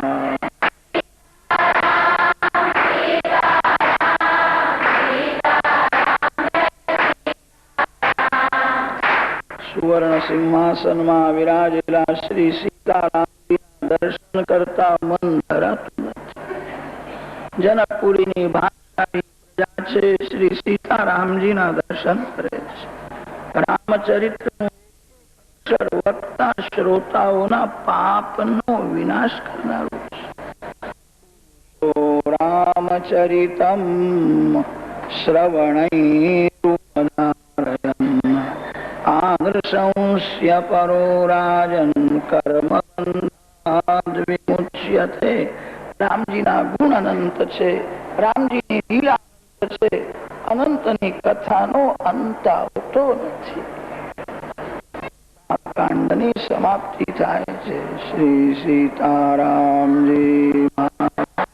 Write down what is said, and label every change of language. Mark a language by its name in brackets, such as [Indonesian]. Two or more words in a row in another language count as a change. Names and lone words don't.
[Gujarati] સુવર્ણ સિંહાસન માં વિરાજેલા શ્રી સીતારામ દર્શન કરતા મન ધરાતું નથી। જનકપુરી ભાષા પ્રજા છે શ્રી સીતારામજી ના દર્શન કરે છે। રામચરિત્ર વક્તા શ્રોતાઓના પાપનો વિનાશ કરનારું છે। [Sanskrit] रामचरितम श्रवणैरुपधारयन् आदर्शंस्य परो राजन कर्मबंधाद् विमुच्यते। [Gujarati] રામજી ના ગુણ અનંત છે, રામજી ની લીલા અનંત છે, અનંત ની કથા નો અંત આવતો નથી। આ કાંડ ની સમાપ્તિ થાય છે। श्री सीतारामजी महाराज।